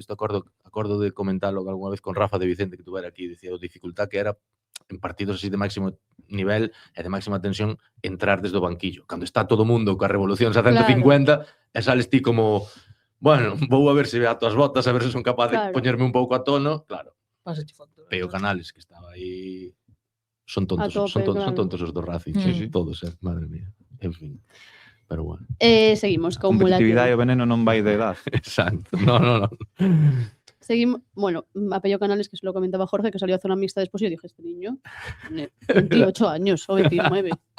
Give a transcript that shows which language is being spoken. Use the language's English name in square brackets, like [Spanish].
[Galician] Isto acordo de comentarlo algunha vez con Rafa de Vicente, que tuvera aquí, dicía a dificultad que era en partidos así de máximo nivel e de máxima tensión entrar desde o banquillo. Cando está todo o mundo coa revolucións a 150 e sales ti como, bueno, vou a ver se ato as botas, a ver se son capaz de poñerme un pouco a tono. Claro. Pásache factura. Peo Canales, que estaba aí, son tontos, tope, son claro. tontos os do Racing, sí, todos, madre mía. En fin. Pero bueno. [Spanish] Seguimos con [Galician] Competitividade e o veneno non vai de edad. [Spanish] Exacto. No. Seguimos, bueno, a Pello Canales, que se lo comentaba Jorge, que salió a zona mixta después, y yo dije, este niño tiene 28 años o 29.